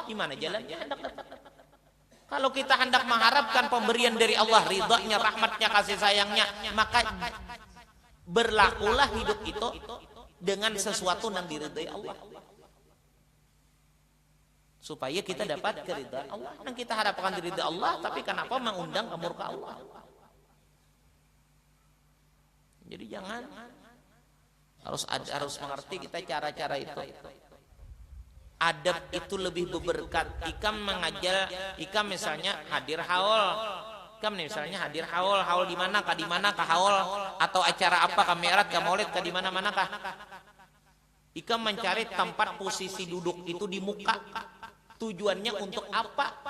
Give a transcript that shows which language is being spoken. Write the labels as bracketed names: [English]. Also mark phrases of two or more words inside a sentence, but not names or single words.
[Indonesian] Gimana jalannya hendak dapat? Kalau kita hendak mengharapkan pemberian dari Allah, ridhonya, rahmatnya, kasih sayangnya, maka berlakulah hidup itu dengan sesuatu yang diridhai Allah, supaya kita dapat keridhaan Allah. Yang kita harapkan diridhai Allah, tapi kenapa mengundang kemurka Allah? Jadi jangan, harus mengerti kita cara-cara itu. Adab itu lebih berberkat. Ikam mengajar, ikam misalnya hadir haul, ikam misalnya hadir haul, haul di mana kah, di mana kah haul, atau acara apa kah, mi'raj kah, maulid kah, di mana mana kah. Ikam mencari tempat posisi duduk itu di muka. Tujuannya untuk apa?